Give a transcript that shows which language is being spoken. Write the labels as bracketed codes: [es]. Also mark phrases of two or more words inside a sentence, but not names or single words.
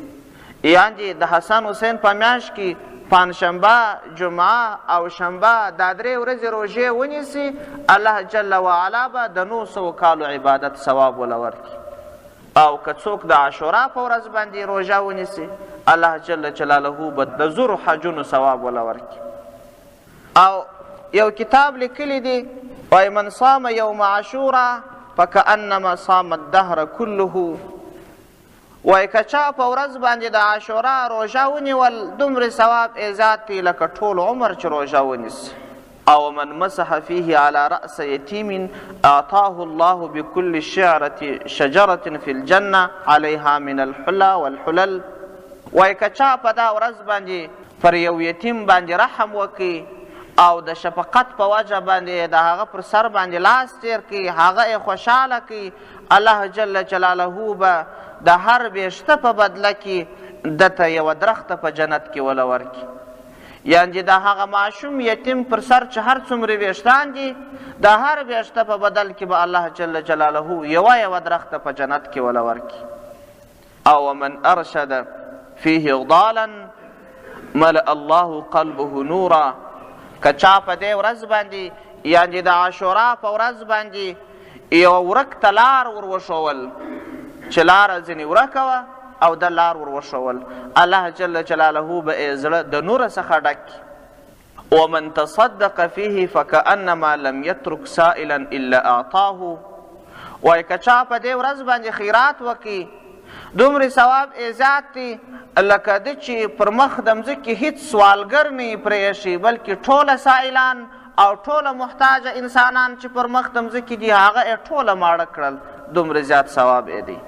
[ps] یعنې د حسن حسین په میاشت کې پنجشنبه جمعه او شنبه دا 3 ورځې روژې ونیسي الله جل وعلا به د 900 کالو عبادت ثواب وله ورکړي او که څوک د عاشورا په ورځ باندې روژه ونیسي الله جل جلاله به د 1000 حجونو ثواب وله ورکړي او یو کتاب لیکلی دی وای [ar] من صام یوم عاشورا فکأنما صام الدهر کله [ps] وای که چا په ورځ باندې د عاشورا روژه ونیول دومرې ثواب یې زیات دی لکه ټول عمر چې روژه ونیسي او [ar] من مسح فيه على رأس يتيم أعطاه الله بكل شجرة في الجنة عليها من الحلى والحلل [ps] وای که چا په دا ورځ باندې پر یو یتیم باندې رحم وکړي او د شفقت په وجه باندې د هغه پر سر باندې لاس تیر کړي، هغه یې خوشحاله کړي، الله جل جلاله به د هر بیشته په بدله کې دته یوه درخته په جنت کې وله ورکړي. یعنې د هغه ماشوم یتیم پر سر چې هر څومره ویښتان دي، د هر ویښته په بدل کې به الله جل جلاله یوه درخته په جنت کې وله ورکړي. [ar] او ومن ارشد فیه ضالا ملأ الله قلبه نورا. [ps] که چا په دې ورځ باندې یعنې د عاشورا په ورځ باندې یوه ورک ته لار ور وښول چې لاره ځینې ورکه وه او د لار ور وښول، الله جل جلاله به یې زړه د نوره څخه ډک کړي. [ar] ومن تصدق فیه فکأنما لم یترک سائلا الا اعطاه. [ps] وایي که چا په دې ورځ باندې خیرات وکړي، دومره ثواب یې زیات دی لکه ده چې پر مخ د مځکې هېڅ سوالګر نه یې پرېښي، بلکې ټوله سائلان او ټوله محتاجه انسانان چې پر مخ د مځکې دي هغه یې ټوله ماړه کړل، دومره زیات ثواب یې دی.